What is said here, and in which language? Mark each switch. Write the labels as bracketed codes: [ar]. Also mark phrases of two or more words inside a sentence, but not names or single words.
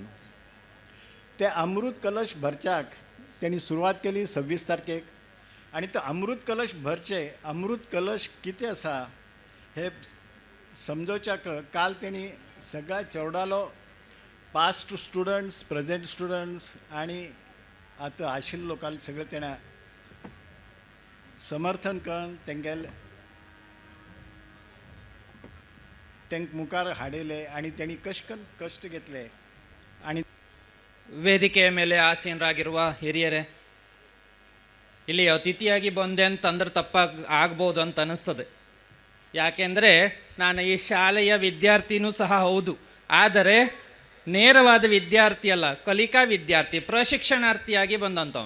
[kok] ते अमृत कलश भरच्याक तेणी सुरवात केली 26 तारखेक आणि तो अमृत कलश भरचे, अमृत कलश कितें आसा हे समजोवच्याक काल तेणी सगळ्या चेवडालो [en] past students, present students [kok] आणि आतां आशिल्ले लोकांक सगळे तेणें समर्थन करून तेंक मुखार हाडिले आणि तेणी कशें कश्ट घेतले. आणि [kn] ವೇದಿಕೆಯ ಮೇಲೆ ಆಸೀನರಾಗಿರುವ ಹಿರಿಯರೇ, ಇಲ್ಲಿ ಅತಿಥಿಯಾಗಿ ಬಂದೆ ಅಂತಂದ್ರೆ ಆಗ್ಬೋದು ಅಂತ ಅನ್ನಿಸ್ತದೆ. ಯಾಕೆಂದರೆ ನಾನು ಈ ಶಾಲೆಯ ವಿದ್ಯಾರ್ಥಿನೂ ಸಹ ಹೌದು, ಆದರೆ ನೇರವಾದ ವಿದ್ಯಾರ್ಥಿ ಅಲ್ಲ, ಕಲಿಕಾ ವಿದ್ಯಾರ್ಥಿ, ಪ್ರಶಿಕ್ಷಣಾರ್ಥಿಯಾಗಿ ಬಂದಂಥವನು.